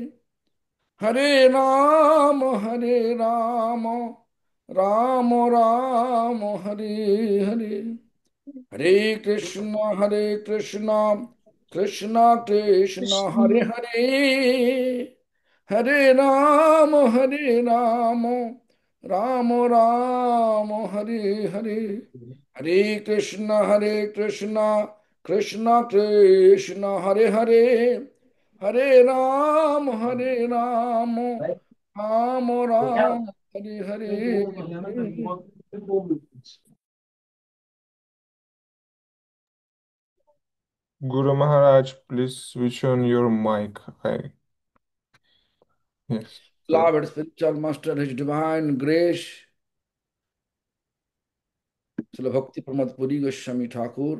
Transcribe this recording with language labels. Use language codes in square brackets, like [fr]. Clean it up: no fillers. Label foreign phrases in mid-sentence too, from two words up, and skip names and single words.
[sa] हरे राम राम राम हरे हरे हरे कृष्ण कृष्ण कृष्ण हरे हरे हरे राम राम राम हरे हरे हरे कृष्ण कृष्ण कृष्ण हरे हरे हरे राम राम राम हरे हरे [en] Guru Maharaj, please switch on your mic. Yes, sorry. Beloved spiritual master, His Divine Grace, Srila Bhakti Pramod Puri Goswami Thakur.